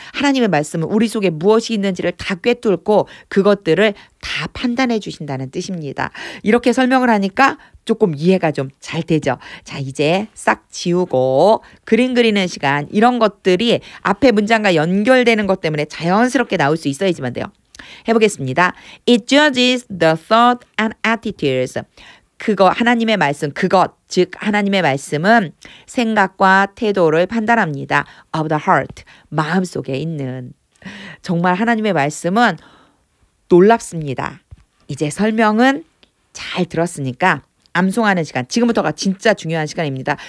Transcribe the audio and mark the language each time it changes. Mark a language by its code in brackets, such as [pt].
[ko] 하나님의 말씀은 우리 속에 무엇이 있는지를 다 꿰뚫고 그것들을 다 판단해 주신다는 뜻입니다. 이렇게 설명을 하니까 조금 이해가 좀 잘 되죠. 자, 이제 싹 지우고 그림 그리는 시간 이런 것들이 앞에 문장과 연결되는 것 때문에 자연스럽게 나올 수 있어야지만 돼요. 해보겠습니다. [en] It judges the thought and attitudes. [ko] 그거 하나님의 말씀 그것 즉 하나님의 말씀은 생각과 태도를 판단합니다. [en] of the heart [ko] 마음속에 있는 정말 하나님의 말씀은 놀랍습니다. 이제 설명은 잘 들었으니까 암송하는 시간 지금부터가 진짜 중요한 시간입니다.